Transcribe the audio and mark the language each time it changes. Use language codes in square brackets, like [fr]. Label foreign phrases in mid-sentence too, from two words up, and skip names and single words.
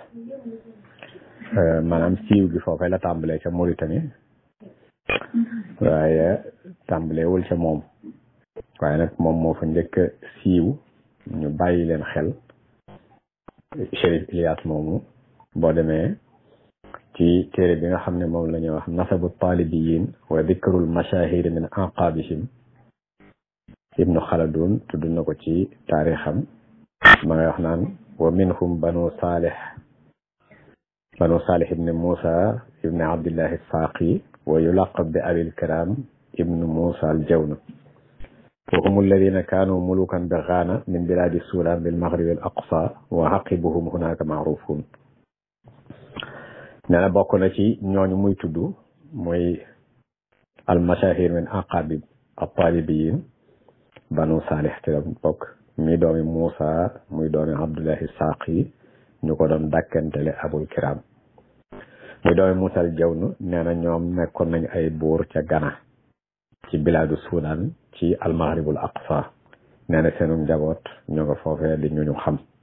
[wo] maanaam siiw gi foofee la tàmbalee ca Mauritanie waaye tàmbaleewul ca moom waaye nag moom moo fa njëkk a siiw ñu bàyyi leen xel Chérif Ilias moomu boo demee ci téere bi nga xam ne moom la ñuy wax [ar] نسب الطالبيين وذكر المشاهير من أعقابهم [wo] ibnu Xaldun tudd na ko ci taarixam ma ngay wax naan [ar] ومنهم بنو صالح ابن موسى ابن عبد الله الساقي ويلقب بأبي الكرام ابن موسى الجون وهم الذين كانوا ملوكا بغانة من بلاد السودان بالمغرب الأقصى وعقبهم هناك معروف [wo] nee na bokk na ci ñooñu muy tudd muy [ar] المشاهير من أعقاب الطالبيين [wo] banu salih te bokk mi doomi Moussa muy doomi Abdullahi Saaqi ñu ko doon dàkkantele [ar] أبو الكرام [wo] muy doomi Moussa al Jawnu nee na ñoom nekkoon nañu ay buur ca Ghana ci [ar] بلاد السودان [wo] ci [ar] المغرب الأقصى [wo] nee na seenu njaboot ñu nga foofee di ñu xam